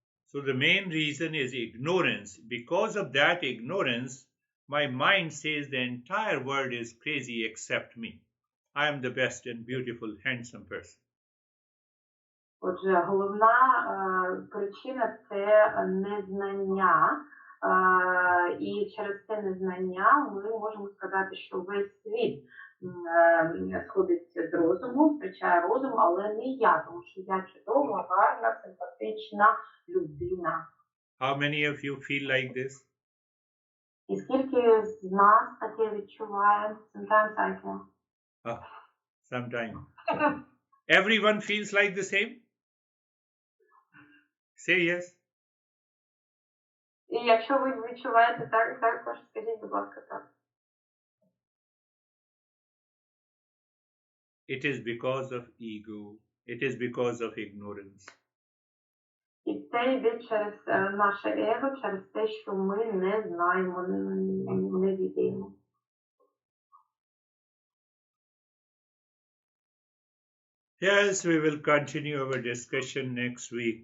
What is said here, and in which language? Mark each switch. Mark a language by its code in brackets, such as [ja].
[en] So the main reason is ignorance. Because of that ignorance, my mind says the entire world is crazy except me. I am the best and beautiful, handsome person. [uk] Отже, головна причина – це незнання. І через це незнання ми можемо сказати, що весь світ сходиться з розуму, втрачає розум, але не я, тому що я чудова, гарна, симпатична людина. [en] How many of you feel like this? [uk] І скільки з нас таке відчуває? [en] Sometimes I can. Sometime. Everyone feels like the same? Say yes. [uk] І якщо ви відчуваєте так, також скажіть, будь ласка, так. [en] It is because of ego. It is because of ignorance. [uk] І це йде через наше его, через те, що ми не знаємо, не відаємо. [en] Yes, we will continue our discussion next week.